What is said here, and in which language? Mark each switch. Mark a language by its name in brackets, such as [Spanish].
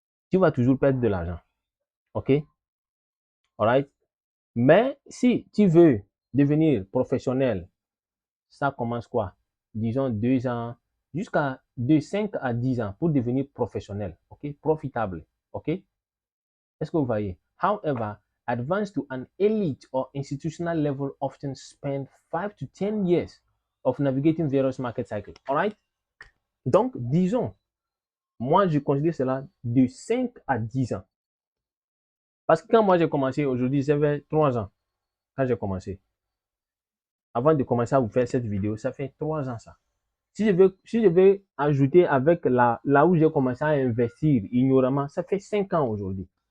[French] Tu vas toujours perdre de l'argent. OK? Alright? Mais si tu veux devenir professionnel, ça commence quoi? Disons 2 ans, jusqu'à de 5 à 10 ans pour devenir professionnel. OK? Profitable. OK? Est-ce que vous voyez? [English] However, advance to an elite or institutional level often spend 5 to 10 years of navigating various market cycles. Alright? [French] Donc, disons, moi, je considère cela de 5 à 10 ans. Parce que quand moi j'ai commencé, aujourd'hui, ça fait 3 ans quand j'ai commencé. Avant de commencer à vous faire cette vidéo, ça fait 3 ans ça. Si je veux ajouter avec là où j'ai commencé à investir ignoramment, ça fait 5 ans aujourd'hui.